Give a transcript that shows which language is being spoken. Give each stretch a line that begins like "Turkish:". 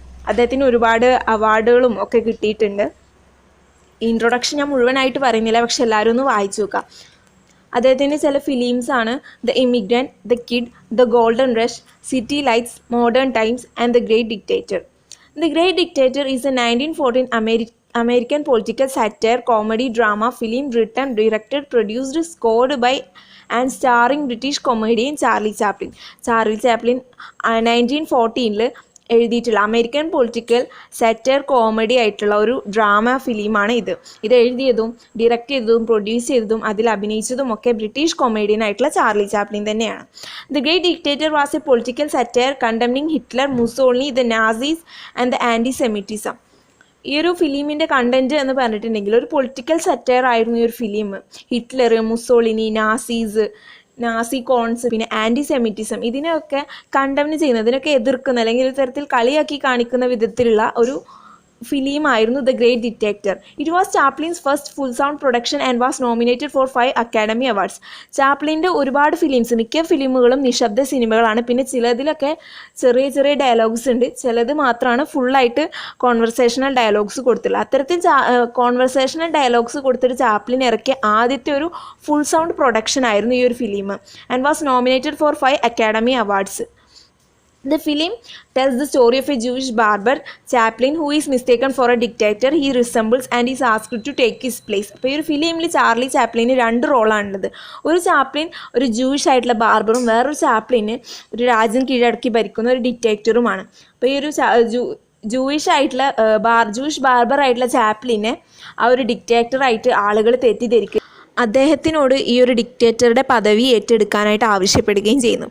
Malayalam: അദ്ദേഹത്തിന് ഒരുപാട് അവാർഡുകളും ഒക്കെ കിട്ടിയിട്ടുണ്ട്. ഇൻട്രൊഡക്ഷൻ ഞാൻ മുഴുവനായിട്ട് പറയുന്നില്ല, പക്ഷെ എല്ലാവരും ഒന്ന് വായിച്ചു നോക്കാം. അദ്ദേഹത്തിൻ്റെ ചില ഫിലിംസാണ് the immigrant, the kid, the golden rush, city lights, modern times and the great dictator.
English: The great dictator is a 1914 American political satire comedy drama film written, directed, produced, scored by and starring British comedian Charlie Chaplin.
Malayalam: 1914 എഴുതിയിട്ടുള്ള American political satire comedy ആയിട്ടുള്ള ഒരു drama ഫിലിമാണ് ഇത്. എഴുതിയതും direct ചെയ്തതും produce ചെയ്തതും അതിൽ അഭിനയിച്ചതും ഒക്കെ British comedian ആയിട്ടുള്ള ചാർലി ചാപ്ലിൻ തന്നെയാണ്.
English: The great dictator was a political satire condemning Hitler, Mussolini, the Nazis and the antisemitism.
Malayalam: ഈ ഒരു ഫിലിമിൻ്റെ കണ്ടൻറ്റ് എന്ന് പറഞ്ഞിട്ടുണ്ടെങ്കിൽ ഒരു പൊളിറ്റിക്കൽ സറ്റയർ ആയിരുന്നു ഈ ഒരു film. Hitler, Mussolini, Nazi cons, പിന്നെ ആൻറ്റിസെമിറ്റിസം, ഇതിനെയൊക്കെ കണ്ടംന് ചെയ്യുന്ന, ഇതിനൊക്കെ എതിർക്കുന്ന അല്ലെങ്കിൽ ഒരു തരത്തിൽ കളിയാക്കി കാണിക്കുന്ന വിധത്തിലുള്ള ഒരു ഫിലിമായിരുന്നു the great dictator.
English: It was Chaplin's first full sound production and was nominated for 5 academy awards.
Malayalam: ചാപ്ലിൻ്റെ ഒരുപാട് മിക്ക ഫിലിമുകളും നിശബ്ദ സിനിമകളാണ്. പിന്നെ ചിലതിലൊക്കെ ചെറിയ ചെറിയ ഡയലോഗ്സ് ഉണ്ട്, ചിലത് മാത്രമാണ് ഫുള്ളായിട്ട് കോൺവെർസേഷണൽ ഡയലോഗ്സ് കൊടുത്തുള്ളത്. അത്തരത്തിൽ കോൺവെർസേഷണൽ ഡയലോഗ്സ് കൊടുത്തിട്ട് ചാപ്ലിൻ ഇറക്കിയ ആദ്യത്തെ ഒരു ഫുൾ സൗണ്ട് പ്രൊഡക്ഷൻ ആയിരുന്നു ഈ ഒരു film
English: And was nominated for 5 academy awards. The film tells the story of a Jewish barber, Chaplin, who is mistaken for a dictator he resembles and is asked to take his place.
Malayalam: അപ്പോൾ ഈ ഒരു ഫിലിമിൽ Charlie ചാപ്ലിന് 2 റോളാണുള്ളത്. ഒരു Chaplin ഒരു Jewish ആയിട്ടുള്ള ബാർബറും വേറൊരു ചാപ്ലിന് ഒരു രാജ്യം കീഴടക്കി ഭരിക്കുന്ന ഒരു ഡിക്റ്റേറ്ററുമാണ്. അപ്പോൾ ഈ ഒരു ജൂയിഷ് ബാർബർ ആയിട്ടുള്ള ചാപ്ലിനെ ആ ഒരു ഡിക്റ്റേറ്ററായിട്ട് ആളുകൾ തെറ്റിദ്ധരിക്കുക, അദ്ദേഹത്തിനോട് ഈ ഒരു ഡിക്റ്റേറ്ററുടെ പദവി ഏറ്റെടുക്കാനായിട്ട് ആവശ്യപ്പെടുകയും ചെയ്യുന്നു.